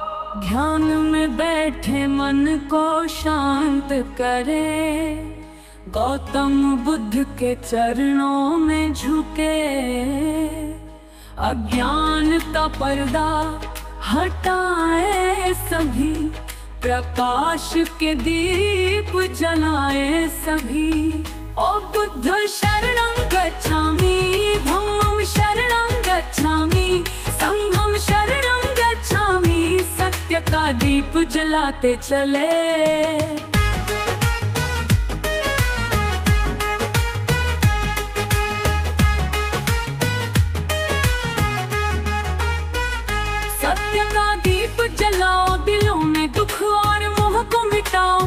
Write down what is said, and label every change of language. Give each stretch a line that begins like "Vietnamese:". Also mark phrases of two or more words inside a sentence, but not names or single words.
Hindi: ध्यान में बैठे मन को शांत करे, गौतम बुद्ध के चरणों में झुके। अज्ञान का पर्दा हटाए सभी, प्रकाश के दीप जलाए सभी।
Pali: ओ बुद्ध शरणं गच्छामि, धम्मं शरणं गच्छामि, संघं शरणं गच्छामि।
Hindi: सत्य का दीप जलाते चले। सत्य का दीप जलाओ, दिलों में दुख और मोह को मिटाओ।